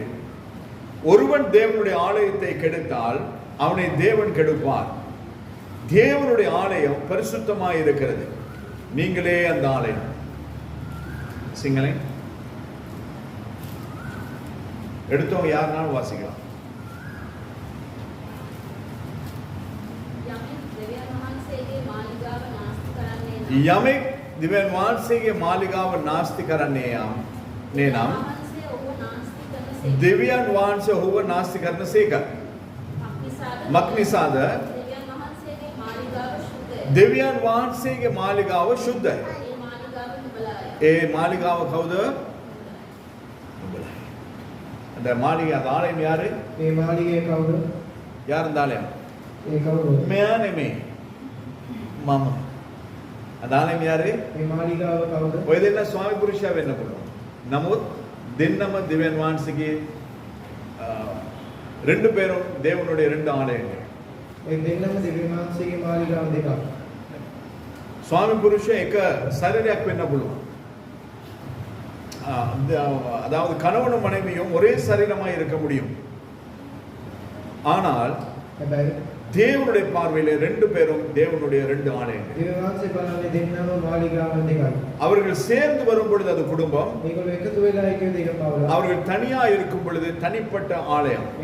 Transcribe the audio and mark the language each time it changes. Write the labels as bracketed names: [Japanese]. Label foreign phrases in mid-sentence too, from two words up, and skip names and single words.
[Tamil] ஒருவன் தேவனுடைய ஆலயத்தை கெடுத்தால் அவனை தேவன் கெடுப்பார். தேவனுடைய ஆலயம் பரிசுத்தமாய் இருக்கிறது, நீங்களே அந்த ஆலயம். சிங்களே எடுத்தவங்க யாருனாலும் வாசிக்கலாம். [Sinhala] යමෙක් දිව්‍යන් වහන්සේගේ මාලිගාව නාස්ති කරන්නේ නම් දෙවියන් වහන්සේ ඔහුව නාස්ති කරන සේක. මක්නිසාද? දෙවියන් වහන්සේගේ මාලිගාව ශුද්ධයි. ඒ මාලිගාව කවුද? නුඹලයි. [Tamil] அந்த மாளிகை, அந்த ஆலயம் யாரு? [Sinhala] මේ මාලිගය කවුද? [Tamil] யார் அந்த ஆலயம்? [Sinhala] ඒ කවුද? මෙයා නෙමෙයි, මම. [Tamil] அந்த ஆலயம் யாரு? [Sinhala] මේ මාලිගාව කවුද? ඔය දෙන්න ස්වාමි පුරුෂයා වෙන්න පුළුවන්. නමුත් දෙන්නම දෙවියන් වහන්සේගේ [Tamil] ரெண்டு பேரும் தேவனுடைய ரெண்டு ஆலயங்கள். [Sinhala] ඒ දෙන්නම දෙවියන් වහන්සේගේ මාලිගාව දෙකක්. ස්වාමි පුරුෂයා එක ශරීරයක් වෙන්න පුළුවන්. [Tamil] அதாவது கணவனும் மனைவியும் ஒரே சரீரமாய் இருக்க முடியும். ஆனால் தேவனுடைய பார்வையிலே ரெண்டு பேரும் தேவனுடைய ரெண்டு ஆலயங்கள். அவர்கள் சேர்ந்து வரும் பொழுது அது குடும்பம், அவர்கள் தனியா இருக்கும் பொழுது தனிப்பட்ட ஆலயம்.